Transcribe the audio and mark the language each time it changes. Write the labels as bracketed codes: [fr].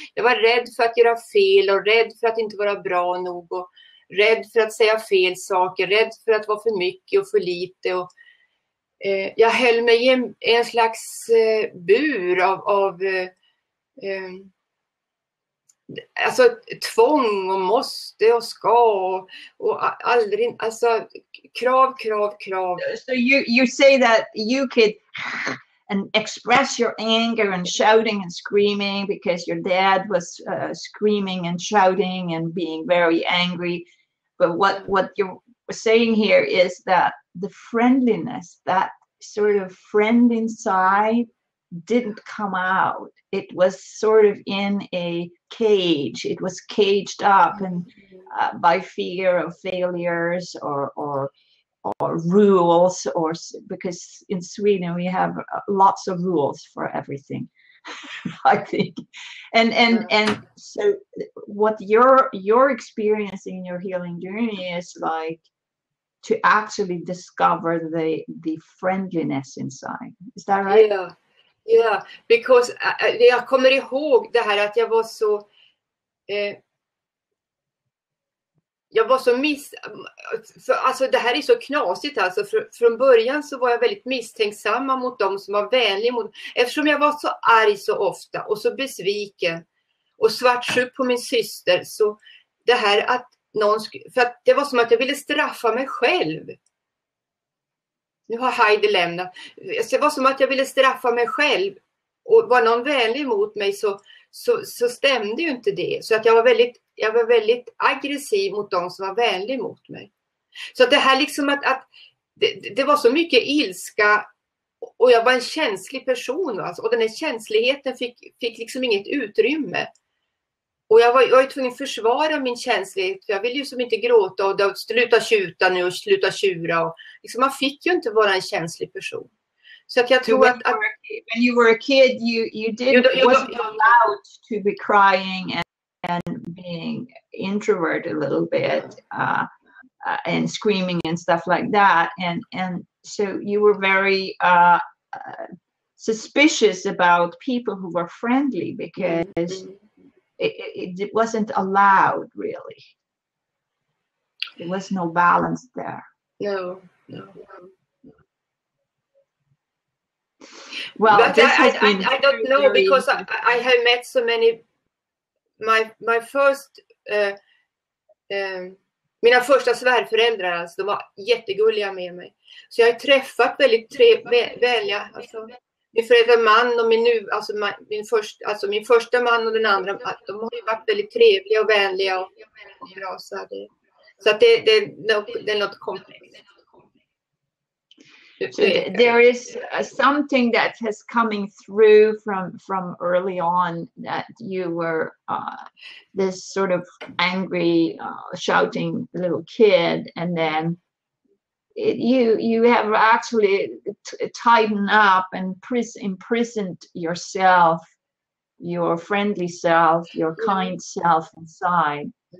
[sv] Jag var rädd för att göra fel, och rädd för att inte vara bra nog, och rädd för att säga fel saker, rädd för att vara för mycket och för lite. Och jag höll mig i en slags bur av alltså tvång och måste och ska och aldrig, alltså krav. [en] So you say that you could and express your anger and shouting and screaming because your dad was screaming and shouting and being very angry, but what you're saying here is that the friendliness, that sort of friend inside, didn't come out. It was sort of in a cage. It was caged up and by fear of failures or rules, or because in Sweden we have lots of rules for everything. I think, and so what you're experiencing in your healing journey is like to actually discover the friendliness inside. Is that right? Yeah, because [sv] jag kommer ihåg det här att jag var så alltså det här är så knasigt alltså. Från början så var jag väldigt misstänksamma mot dem som var vänliga mot, eftersom jag var så arg så ofta och så besviken och svartsjuk på min syster, så det här att för att det var som att jag ville straffa mig själv. Nu har Heidi lämnat. Det var som att jag ville straffa mig själv, och var någon vänlig mot mig så stämde ju inte det. Så att jag var väldigt aggressiv mot de som var vänliga mot mig. Så att det här liksom att det var så mycket ilska, och jag var en känslig person alltså, och den här känsligheten fick liksom inget utrymme. Och jag var tvungen att försvara min känslighet. För jag ville ju som inte gråta och då, sluta tjuta nu och sluta tjura. Och, liksom, man fick ju inte vara en känslig person. Så att jag tror att [en] when you were a kid, wasn't allowed to be crying and being introvert a little bit and screaming and stuff like that. And so you were very suspicious about people who were friendly because it wasn't allowed, really. There was no balance there. No. Well, but I don't know, because I have met so many. My first [sv] mina första svärföräldrar, alltså, de var jättegulliga med mig. Så jag har träffat väldigt vänliga, alltså min förälder man och min första man och den andra, de har ju varit väldigt trevliga och vänliga och bra, så att det är något komplext. [en] So there is something that has coming through from early on, that you were this sort of angry, shouting little kid, and then you have actually tightened up and imprisoned yourself, your friendly self, your kind self inside.